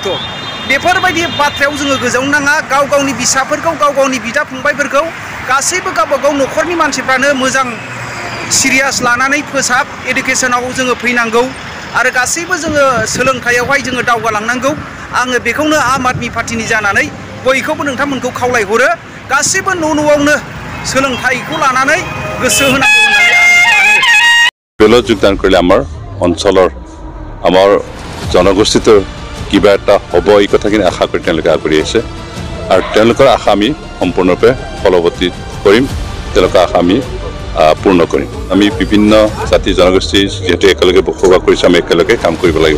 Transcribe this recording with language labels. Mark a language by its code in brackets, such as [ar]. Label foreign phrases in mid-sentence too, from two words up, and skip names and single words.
[brx] बेफोरबायदि बाथ्रायाव जोङो गोजावनो नाङा। गाव गावनि फिसाफोरखौ गाव गावनि बिदा फंबायफोरखौ गासैबो गावबागाव न'खरनि मानसिफ्रानो मोजां सिरियास लानानै फोसाब इडुकेसनाव जोङो फैनांगौ आरो गासैबो जोङो सोलोंथायावहाय जोङो दावगालांनांगौ। आङो बेखौनो आम आदमि पार्टिनि जानानै बयखौबो नोंथांमोनखौ खावलायहरो गासैबो न'आवनो सोलोंथाइखौ लानानै गोसो होनांगौ होननानै [as] বেলত যোগদান কৰিলে আমাৰ অঞ্চলৰ আমাৰ জনগোষ্ঠীটোৰ কিবা এটা হ'ব এই কথাখিনি আশা কৰি তেওঁলোকে আগবাঢ়ি আহিছে আৰু তেওঁলোকৰ আশা আমি সম্পূৰ্ণৰূপে ফলৱৰ্তী কৰিম। তেওঁলোকৰ আশা আমি পূৰ্ণ কৰিম। আমি বিভিন্ন জাতি জনগোষ্ঠী যিহেতু একেলগে বসবাস কৰিছোঁ আমি একেলগে কাম কৰিব লাগিব।